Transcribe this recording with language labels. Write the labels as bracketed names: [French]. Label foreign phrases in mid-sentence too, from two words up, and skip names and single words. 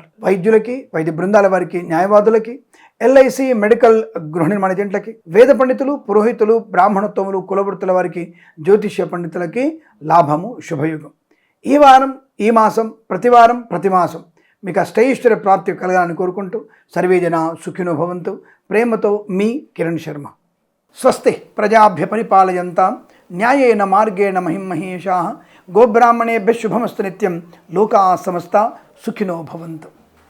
[Telugu] వైద్యులకి, వైద్య బృందాల వారికి, న్యాయవాదులకి, ఎల్ఐసి, మెడికల్, గృహ నిర్మాణ ఏజెంట్లకి, వేద పండితులు, పురోహితులు, బ్రాహ్మణోత్తములు, కులవృత్తుల వారికి, జ్యోతిష్య పండితులకి లాభము, శుభయుగం. ఈ వారం, ఈ మాసం, ప్రతి వారం, ప్రతి మాసం మీకు అష్టైశ్వర్య ప్రాప్తి కలగాలని కోరుకుంటూ [Sanskrit] సర్వేజన సుఖినో భవంతు. [Telugu] ప్రేమతో మీ కిరణ్ శర్మ. [Sanskrit] స్వస్తి ప్రజాభ్య పరిపాలయంతాం న్యాయేన మార్గేణ మహిమహేషాః. గోబ్రాహ్మణేభ్యः శుభమస్తు నిత్యం. లోకాः సమస్తా సుఖినో భవంతు.